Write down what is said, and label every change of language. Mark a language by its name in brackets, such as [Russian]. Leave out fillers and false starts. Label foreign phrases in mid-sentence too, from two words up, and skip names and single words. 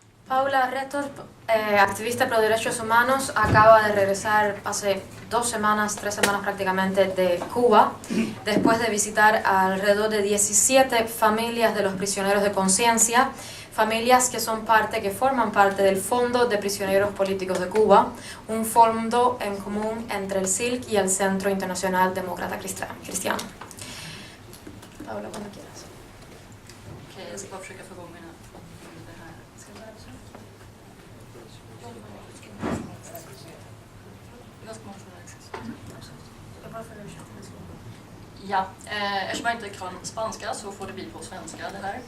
[Spanish] Paula Retorp, activista pro derechos humanos, acaba de regresar hace 3 semanas prácticamente de Cuba, después de visitar alrededor de 17 familias de los prisioneros de conciencia, familias que forman parte del Fondo de Prisioneros Políticos de Cuba, un fondo en común entre el CILC y el Centro Internacional Demócrata Cristiano. Paula, cuando quieras. [Swedish] Okej, jag ska bara försöka få igång det här. Ska jag börja så? Jag ska Ja, eftersom jag inte kan spanska så får det bli på svenska det här.